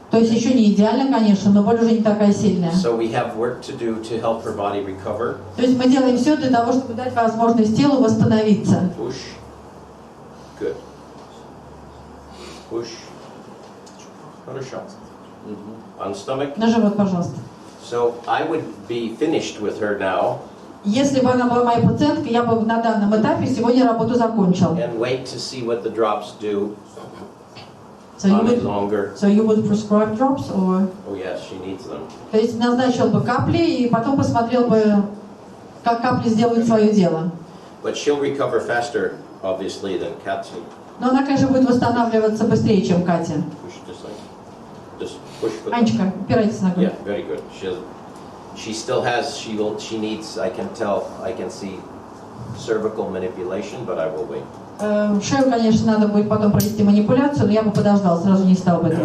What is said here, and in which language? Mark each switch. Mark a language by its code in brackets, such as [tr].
[ru] То есть еще не идеально, конечно, но боль уже не такая сильная. [en] So we have work to do to help her body recover. [ru] То есть мы делаем все для того, чтобы дать возможность телу восстановиться. [en] Push. Good. Push. [ru] Хорошо. [en] On stomach. [ru] На живот, пожалуйста. [en] So I would be finished with her now [ru] Если бы она была моей пациенткой, я бы на данном этапе сегодня работу закончил. [en] and wait to see what the drops do So you on it would, longer. so you would prescribe drops or... Oh yes, she needs them. [ru] То есть назначил бы капли и потом посмотрел бы, как капли сделают свое дело. [en] But she'll recover faster, obviously, than Katsu. [ru] Но она, конечно, будет восстанавливаться быстрее, чем Катя. [en] Push just like, just push. With [ru] Анечка, упирайтесь ногой. [en] Yeah, very good. She still has. She needs. I can see cervical manipulation, but I will wait. [ru] Шею, конечно, надо будет потом провести манипуляцию, но я бы подождал, сразу не стал бы этого